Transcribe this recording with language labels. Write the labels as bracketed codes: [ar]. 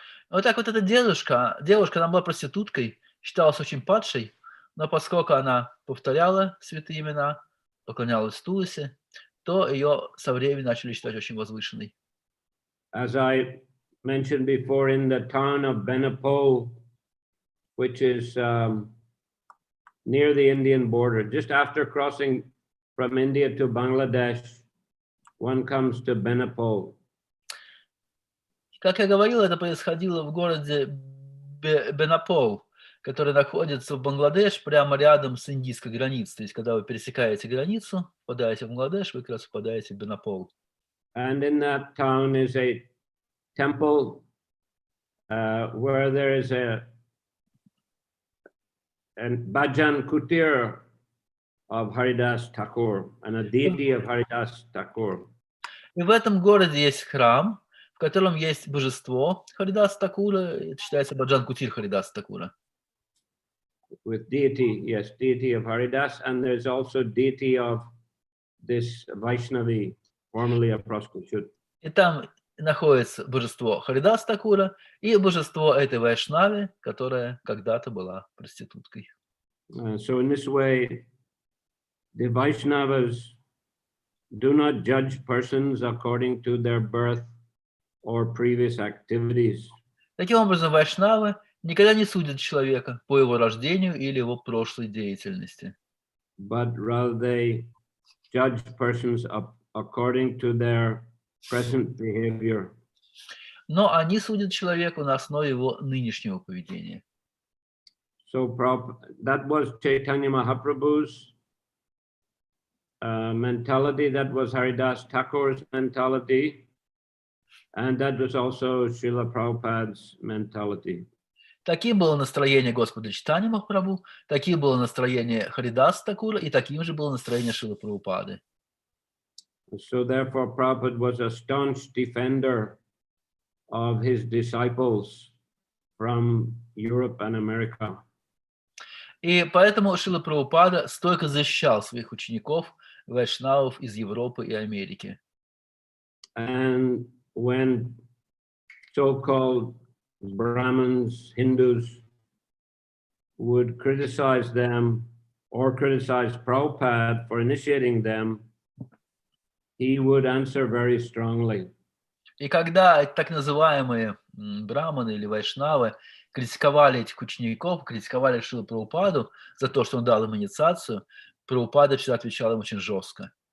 [ru] Вот так вот эта девушка, она была проституткой, считалась очень падшей, но поскольку она повторяла святые имена, поклонялась Туласе, то ее со временем начали считать очень возвышенной. [en] As I mentioned before, in the town of Benapole, which is near the Indian border, just after crossing from India to Bangladesh, one comes to Benapole. [ru] Как я говорил, это происходило в городе Бенапол, который находится в Бангладеш, прямо рядом с индийской границей. То есть, когда вы пересекаете границу, попадаете в Бангладеш, вы как раз попадаете в Бенапол. [en] And in that town is a temple where there is a bhajan kutir of Haridas Thakur and a deity of Haridas Thakur. [ru] И в этом городе есть храм, в котором есть божество Харидаса Такура, это считается Баджан Кутир Харидаса Такура. [en] With deity, yes, deity of Haridas, and there's also deity of this Vaishnavi, formerly a prostitute. [ru] И там находится божество Харидас Такура и божество этой Вайшнави, которая когда-то была проституткой. [en] So in this way, the Vaishnavas do not judge persons according to their birth or previous activities. [ru] Таким образом, вайшнавы никогда не судят человека по его рождению или его прошлой деятельности. [en] But rather they judge persons according to their present behavior. [ru] Но они судят человека на основе его нынешнего поведения. [en] So that was Chaitanya Mahaprabhu's mentality, that was Haridas Thakur's mentality, and that was also Srila Prabhupada's mentality. [ru] Таким было настроение Господа Чайтаньи Махапрабху, таким было настроение Харидас Такура и таким же было настроение Шрилы Прабхупады. [en] So therefore Prabhupada was a staunch defender of his disciples from Europe and America. [ru] И поэтому Шрила Прабхупада стойко защищал своих учеников, вайшнавов из Европы и Америки. [en] And when so-called Brahmins, Hindus would criticize them or criticize Prabhupada for initiating them, he would answer very strongly. [ru] И когда так называемые браманы или вайшнавы критиковали этих учеников, критиковали Шрилу Прабхупаду за то, что он дал им инициацию, Прабхупада всегда отвечал им очень жестко.